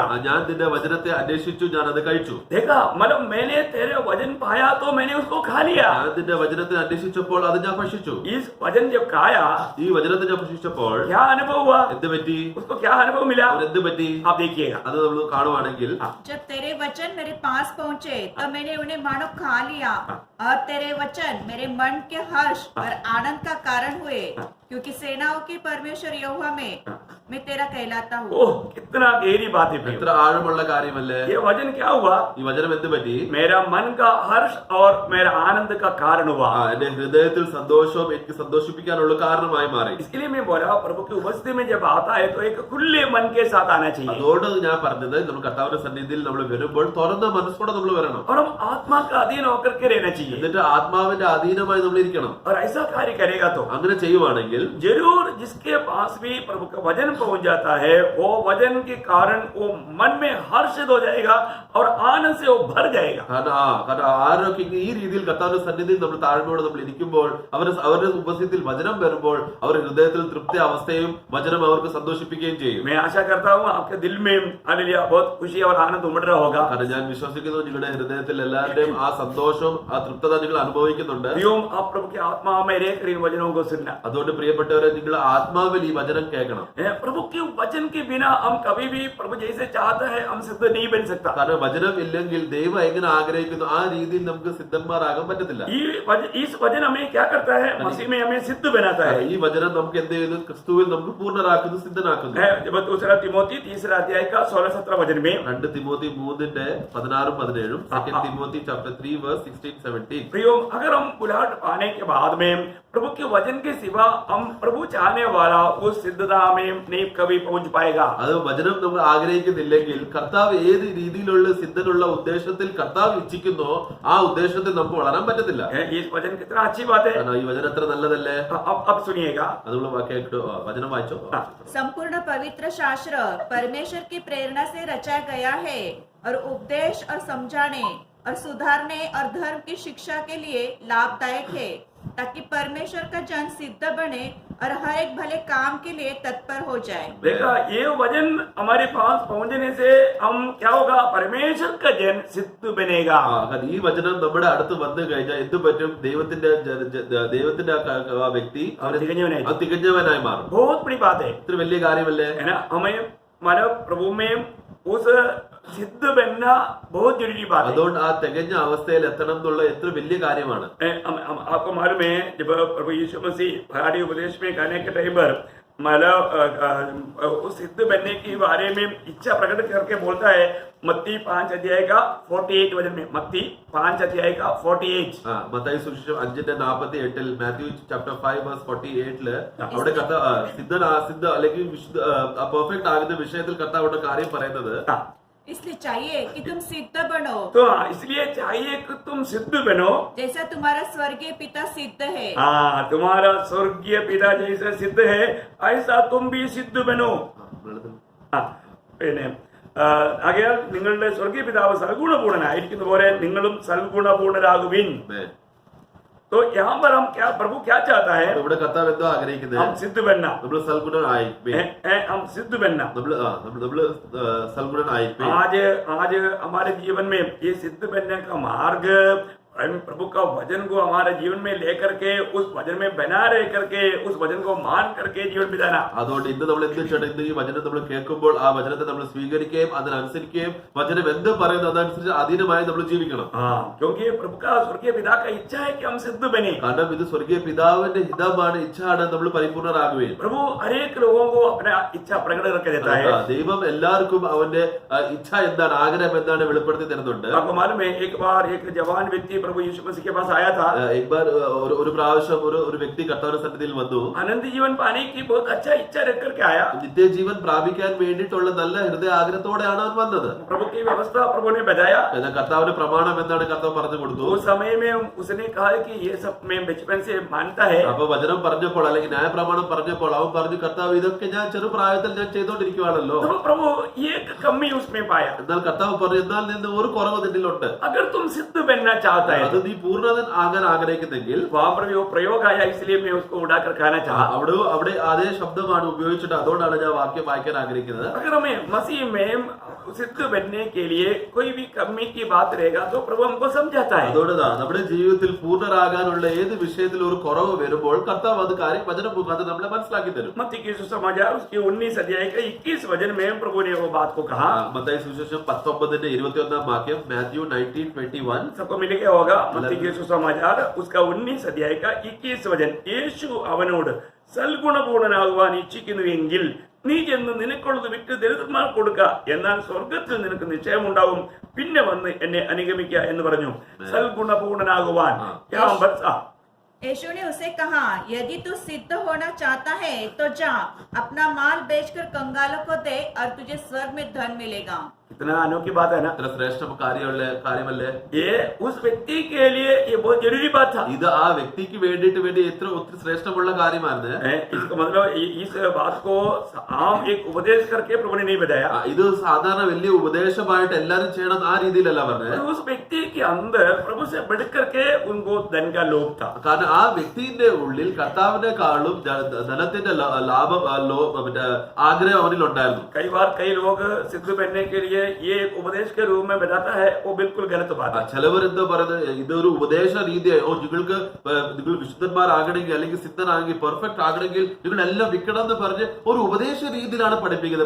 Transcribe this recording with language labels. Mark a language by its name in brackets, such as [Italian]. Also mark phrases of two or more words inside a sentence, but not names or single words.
[Malayalam] ഞാൻ നിന്റെ വചനത്തെ അന്വേഷിച്ചു, ഞാൻ അത് കഴിച്ചു. [Hindi] देखा, मतलब मैंने तेरे वचन पाया तो मैंने उसको खा लिया। [Malayalam] ഞാൻ നിന്റെ വചനത്തെ അന്വേഷിച്ചപ്പോൾ അത് ഞാൻ ഭക്ഷിച്ചു. [Hindi] इस वचन जब खाया, [Malayalam] ഈ വചനത്തെ ഞാൻ ഭക്ഷിച്ചപ്പോൾ [Hindi] क्या अनुभव हुआ? [Malayalam] എന്ത് പറ്റി? [Hindi] उसको क्या अनुभव मिला? [Malayalam] എന്ത് പറ്റി? [Hindi] आप देखिएगा। [Malayalam] അത് നമ്മൾ കാണുവാണെങ്കിൽ [Hindi] जब तेरे वचन मेरे पास पहुँचे तब मैंने उन्हें मानो खा लिया, और तेरे वचन मेरे मन के हर्ष और आनंद का कारण हुए, क्योंकि सेनाओं के परमेश्वर यहोवा में मैं तेरा कहलाता हूँ. ओह, कितना गहरी बात है। [Malayalam] എത്ര ആഴമുള്ള കാര്യമല്ലേ? [Hindi] ये वचन क्या हुआ? [Malayalam] ഈ വചനം എന്ത് പറ്റി? [Hindi] मेरा मन का हर्ष और मेरा आनंद का कारण हुआ। [Malayalam] എന്റെ ഹൃദയത്തിൽ സന്തോഷവും എനിക്ക് സന്തോഷിപ്പിക്കാനുള്ള കാരണമായി മാറി. [Hindi] इसलिए मैं बोला, प्रभु की उपस्थिति में जब आता है तो एक खुले मन के साथ आना चाहिए, [Malayalam] അതുകൊണ്ട് ഞാൻ പറഞ്ഞത് നമ്മൾ കർത്താവിന്റെ സന്നിധിയിൽ നമ്മൾ വരുമ്പോൾ തുറന്ന മനസ്സോടെ നമ്മൾ വരണം. [Hindi] और हम आत्मा का अधीन होकर के रहना चाहिए। [Malayalam] എന്നിട്ട് ആത്മാവിന്റെ അധീനമായി നമ്മൾ ഇരിക്കണം. [Hindi] और ऐसा कार्य करेगा तो [Malayalam] അങ്ങനെ ചെയ്യുവാണെങ്കിൽ [Hindi] जरूर जिसके पास भी प्रभु का वचन पहुंच जाता है, वो वचन के कारण वो मन में हर्षित हो जाएगा और आनंद से वो भर जाएगा। [Malayalam] കാരണം ആരൊക്കെ ഈ രീതിയിൽ കർത്താവിന്റെ സന്നിധിയിൽ നമ്മൾ താഴ്മയോടെ നമ്മൾ ഇരിക്കുമ്പോൾ അവരുടെ ഉപസ്ഥിതിയിൽ വചനം വരുമ്പോൾ അവർ ഹൃദയത്തിൽ തൃപ്തി അവസ്ഥയും വചനം അവർക്ക് സന്തോഷിപ്പിക്കുകയും ചെയ്യും. [Hindi] मैं आशा करता हूँ आपके दिल में हालेलुया बहुत खुशी और आनंद उमड़ रहा होगा। [Malayalam] കാരണം ഞാൻ വിശ്വസിക്കുന്നു നിങ്ങളുടെ ഹൃദയത്തിൽ എല്ലാവരുടെയും ആ സന്തോഷം ആ തൃപ്തത നിങ്ങൾ അനുഭവിക്കുന്നുണ്ട്. [Hindi] आप प्रभु की आत्मा में रहकर इन वचनों को सुनना। [Malayalam] അതുകൊണ്ട് പ്രിയപ്പെട്ടവരെ, നിങ്ങൾ ആത്മാവിൽ ഈ വചനം കേൾക്കണം. [Hindi] प्रभु के वचन के बिना हम कभी भी प्रभु जैसे चाहते हैं हम सिद्ध नहीं बन सकता। [Malayalam] കാരണം വചനം ഇല്ലെങ്കിൽ ദൈവം എങ്ങനെ ആഗ്രഹിക്കുന്നു ആ രീതിയിൽ നമുക്ക് സിദ്ധന്മാരാകാൻ പറ്റത്തില്ല. [Hindi] इस वचन हमें क्या करता है? मसीह में हमें सिद्ध बनाता है। [Malayalam] ഈ വചനം നമുക്ക് എന്ത് ചെയ്യുന്നു? ക്രിസ്തുവിൽ നമുക്ക് പൂർണ്ണരാക്കുന്നു, സിദ്ധനാക്കുന്നു. [Hindi] दूसरा तिमोथी 3 अध्याय का 16-17 वचन में [Malayalam] 2 തിമോത്തി 3:16-17, 2 തിമോത്തി [English] chapter 3 verse 16-17. [Hindi] प्रियो, अगर हम बुलाहट पाने के बाद में प्रभु के वचन के सिवा हम प्रभु चाहने वाला उस सिद्धता में नहीं कभी पहुंच पाएगा। [Malayalam] അത് വചനം നമ്മൾ ആഗ്രഹിക്കുന്നില്ലെങ്കിൽ കർത്താവ് ഏത് രീതിയിലുള്ള സിദ്ധനുള്ള ഉദ്ദേശത്തിൽ കർത്താവ് ഇച്ഛിക്കുന്നോ ആ ഉദ്ദേശത്തിൽ നമുക്ക് വളരാൻ പറ്റത്തില്ല. [Hindi] इस वचन कितना अच्छी बात है। [Malayalam] കാരണം ഈ വചനം എത്ര നല്ലതല്ലേ? [Hindi] अब सुनिएगा, [Malayalam] അതുള്ള വാക്യം വചനം വായിച്ചോ. [Hindi] संपूर्ण पवित्र शास्त्र परमेश्वर की प्रेरणा से रचा गया है और उपदेश और समझाने और सुधारने और धर्म की शिक्षा के लिए लाभदायक है, ताकि परमेश्वर का जन सिद्ध बने और हर एक भले काम के लिए तत्पर हो जाए. देखा, ये वचन हमारे पास पहुंचने से हम क्या होगा? परमेश्वर का जन सिद्ध बनेगा। [Malayalam] ഈ വചനം നമ്മുടെ അടുത്ത് വന്നു കഴിഞ്ഞാൽ എന്ത് പറ്റും? ദൈവത്തിന്റെ ആ വ്യക്തി തികഞ്ഞവനായി മാറും. [Hindi] बहुत बड़ी बात है, [Malayalam] ഇത്ര വലിയ കാര്യമല്ലേ? [Hindi] है ना? हमें मानव प्रभु में उस सिद्ध बनना बहुत जरूरी बात है। [Malayalam] അതുകൊണ്ട് ആ തികഞ്ഞ അവസ്ഥയിൽ എത്തണം എന്നുള്ള എത്ര വലിയ കാര്യമാണ്. [Hindi] आपको मालूम है, जब प्रभु यीशु मसीह पहाड़ी उपदेश में कहने के टाइम पर मतलब उस सिद्ध बनने के बारे में इच्छा प्रकट करके बोलता है, मत्ती 5 अध्याय का 48 वचन में, मत्ती 5 अध्याय का 48, [Malayalam] മത്തായി സുവിശേഷം 5:48, മാത്യു [English] chapter 5 verse 48 [Malayalam] അവിടെ സിദ്ധ അല്ലെങ്കിൽ പെർഫെക്റ്റ് ആകുന്ന വിഷയത്തിൽ കർത്താവ് അവിടെ കാര്യം പറയുന്നത്, [Hindi] इसलिए चाहिए कि तुम सिद्ध बनो, तो इसलिए चाहिए कि तुम सिद्ध बनो जैसा तुम्हारा स्वर्गीय पिता सिद्ध है. तुम्हारा स्वर्गीय पिता जैसे सिद्ध है ऐसा तुम भी सिद्ध बनो. [Malayalam] പിന്നെ ആകയാൽ നിങ്ങളുടെ സ്വർഗീയ പിതാവ് സൽഗുണപൂർണനായിരിക്കുന്ന പോലെ നിങ്ങളും സൽഗുണപൂർണരാകുവിൻ. [Hindi] तो यहाँ पर हम क्या, प्रभु क्या चाहता है? [Malayalam] ഇവിടെ കർത്താവ് എന്തോ ആഗ്രഹിക്കുന്നത്? [Hindi] हम सिद्ध बनना, [Malayalam] നമ്മൾ സൽഗുണനായി [Hindi] हम सिद्ध बनना, [Malayalam] നമ്മൾ സൽഗുണനായി. [Hindi] आज हमारे जीवन में ये सिद्ध बनने का मार्ग प्रभु का वचन को हमारे जीवन में लेकर के उस वचन में बना रह करके उस वचन को मान करके जीवन बिताना. [Malayalam] അതുകൊണ്ട് ഇന്ന് നമ്മൾ എന്ത് ചെയ്യണം? ഇന്ന് ഈ വചനം നമ്മൾ കേൾക്കുമ്പോൾ ആ വചനത്തെ നമ്മൾ സ്വീകരിക്കുകയും അതിനനുസരിക്കുകയും വചനം എന്ത് പറയുന്നത് അതനുസരിച്ച് അധീനമായി നമ്മൾ ജീവിക്കണം. [Hindi] क्योंकि प्रभु का स्वर्गीय पिता का इच्छा है कि हम सिद्ध बने. [Malayalam] കാരണം ഇത് സ്വർഗീയ പിതാവിന്റെ ഹിതമാണ്, ഇച്ഛയാണ് നമ്മൾ പരിപൂർണരാകുകയും. [Hindi] प्रभु हर एक लोगों को अपना इच्छा प्रकट करके देता है. [Malayalam] ദൈവം എല്ലാവർക്കും അവന്റെ ഇച്ഛ എന്താണ്, ആഗ്രഹം എന്താണ് വെളിപ്പെടുത്തി തരുന്നുണ്ട്. [Hindi] आपको मालूम है, एक बार एक जवान व्यक्ति प्रभु यीशु मसीह के पास आया था, एक बार [Malayalam] ഒരു പ്രാവശ്യം ഒരു വ്യക്തി കർത്താവിന്റെ സന്നിധിയിൽ വന്നു. [Hindi] अनंत जीवन पाने की बहुत अच्छा इच्छा रख करके आया. [Malayalam] നിത്യജീവൻ പ്രാപിക്കാൻ വേണ്ടിയിട്ടുള്ള നല്ല ഹൃദയ ആഗ്രഹത്തോടെയാണ് അവൻ വന്നത്. [Hindi] प्रभु की व्यवस्था प्रभु ने बताया. [Malayalam] എന്നാൽ കർത്താവിന്റെ പ്രമാണം എന്താണ് കർത്താവ് പറഞ്ഞു കൊടുത്തു. [Hindi] उस समय में उसने कहा कि ये सब मैं बचपन से मानता है. [Malayalam] അപ്പൊ വചനം പറഞ്ഞപ്പോൾ അല്ലെങ്കിൽ ന്യായപ്രമാണം പറഞ്ഞപ്പോൾ അവൻ പറഞ്ഞു, കർത്താവ് ഇതൊക്കെ ഞാൻ ചെറുപ്രായത്തിൽ ഞാൻ ചെയ്തോണ്ടിരിക്കുവാണല്ലോ. [Hindi] तो प्रभु एक कमी उसमें पाया. [Malayalam] എന്നാൽ കർത്താവ് പറഞ്ഞു, എന്നാൽ നിന്ന് ഒരു കുറവ് നിന്നിലുണ്ട്. [Hindi] अगर तुम सिद्ध बनना चाहता है, [Malayalam] അത് നീ പൂർണ്ണതൻ ആകാൻ ആഗ്രഹിക്കുന്നെങ്കിൽ, [Hindi] वहां पर वो प्रयोग आया, इसलिए मैं उसको उड़ाकर खाना चाहा. [Malayalam] അവിടെ അതേ ശബ്ദമാണ് ഉപയോഗിച്ചിട്ട്, അതുകൊണ്ടാണ് ഞാൻ വാക്യം വായിക്കാൻ ആഗ്രഹിക്കുന്നത്. [Hindi] अगर हमें मसीह में सिद्ध बनने के लिए कोई भी कमी की बात रहेगा तो प्रभु हमको समझाता है. [Malayalam] അതുകൊണ്ടാണ് നമ്മുടെ ജീവിതത്തിൽ പൂർണ്ണരാകാനുള്ള ഏത് വിഷയത്തിൽ ഒരു കുറവ് വരുമ്പോൾ കർത്താവ് അത് കാര്യം വചനം മുഖാന്തരം നമ്മളെ മനസ്സിലാക്കി തരും. [Hindi] मत्ती की सुसमाचार उसके 19 अध्याय के 21 वचन में प्रभु ने वो बात को कहा. [Malayalam] മത്തായി സുവിശേഷം 19:21 വാക്യം, മാത്യു 19:21. [Hindi] सबको मिल गया होगा. मत्ती की सुसमाचार उसका 19 अध्याय का 21 वचन. [Malayalam] യേശു അവനോട്, സൽഗുണപൂർണനാകുവാൻ ഇച്ഛിക്കുന്നുവെങ്കിൽ നീ ചെന്ന് നിനക്കുള്ളത് വിറ്റ് ദരിദ്രന്മാർക്ക് കൊടുക്ക, എന്നാൽ സ്വർഗത്തിൽ നിനക്ക് നിശ്ചയമുണ്ടാവും, പിന്നെ വന്ന് എന്നെ അനുഗമിക്കുക എന്ന് പറഞ്ഞു. സൽഗുണപൂർണനാകുവാൻ [Hindi] यीशु ने उसे कहा, यदि तू सिद्ध होना चाहता है तो जा, अपना माल बेचकर कंगालों को दे और तुझे स्वर्ग में धन मिलेगा. कितना अनोखी बात है ना. [Malayalam] ഇത്ര ശ്രേഷ്ഠ കാര്യമല്ലേ. [Hindi] ये उस व्यक्ति के लिए ये बहुत जरूरी बात था. [Malayalam] ഇത് ആ വ്യക്തിക്ക് വേണ്ടിയിട്ട് എത്ര ഒത്തിരി ശ്രേഷ്ഠമുള്ള കാര്യമാണ്. [Hindi] इसका मतलब इस बात को आम एक उपदेश करके प्रभु ने नहीं बताया. [Malayalam] ഇത് സാധാരണ വലിയ ഉപദേശമായിട്ട് എല്ലാരും ചെയ്യണം ആ രീതിയിലല്ല പറഞ്ഞത്. [Hindi] उस व्यक्ति के अंदर प्रभु से बढ़ करके उनको धन का लोभ था. [Malayalam] കാരണം ആ വ്യക്തിന്റെ ഉള്ളിൽ കർത്താവിനെക്കാളും ധനത്തിന്റെ ആഗ്രഹം അവനിൽ ഉണ്ടായിരുന്നു. [Hindi] कई बार कई लोग सिद्ध बनने के लिए ये एक उपदेश के रूप में बताता है, वो बिल्कुल गलत बात है. [Malayalam] ചിലവർ എന്താ പറയുന്നത്, ഇതൊരു ഉപദേശ രീതിയായി, നിങ്ങൾ വിശുദ്ധന്മാരാകണമെങ്കിൽ അല്ലെങ്കിൽ സിദ്ധനാണെങ്കിൽ പെർഫെക്റ്റ് ആകണമെങ്കിൽ നിങ്ങൾ എല്ലാം വിൽക്കണം എന്ന് പറഞ്ഞ് ഒരു ഉപദേശ രീതിയിലാണ് പഠിപ്പിക്കുന്നത്.